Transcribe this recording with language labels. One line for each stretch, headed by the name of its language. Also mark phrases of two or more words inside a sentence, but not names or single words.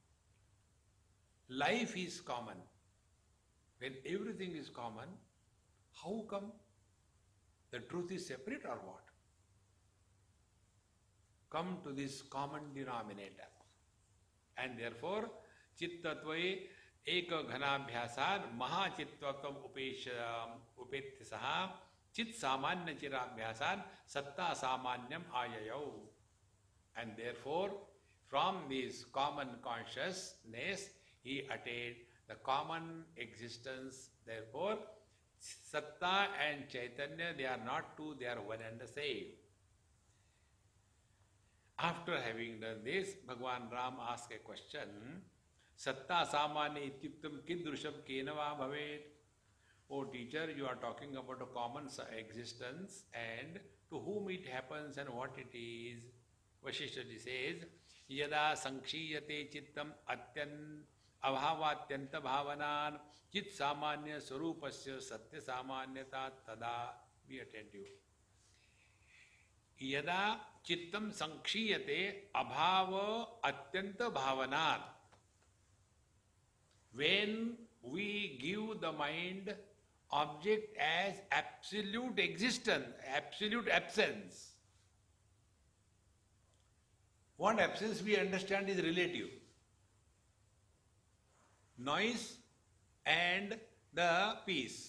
English: Life is common. When everything is common, how come the truth is separate or what? Come to this common denominator. And therefore,
Sanskrit: chittatvaye eka ghanabhyasan mahachitvatvam upetyasaha chit samanya chirabhyasan satta samanyam ayayau.
English: And therefore, from this common consciousness, he attained the common existence. Therefore, Satta and Chaitanya, they are not two, they are one and the same. After having done this, Bhagavan Ram asked a question.
Sanskrit: Satta samanya ityuktam kidrusham kenava bhavet.
English: Oh teacher, you are talking about a common existence and to whom it happens and what it is.
Sanskrit: Vasistha says, Yada sankshiyate chittam atyan abhavatyanta bhavanan chit samanya swarupasya satya samanyata tada.
English: Be attentive.
Sanskrit: Yada chittam sankshiyate abhava atyanta bhavanan.
English: When we give the mind object as absolute existence, absolute absence. What absence we understand is relative. Noise and the peace.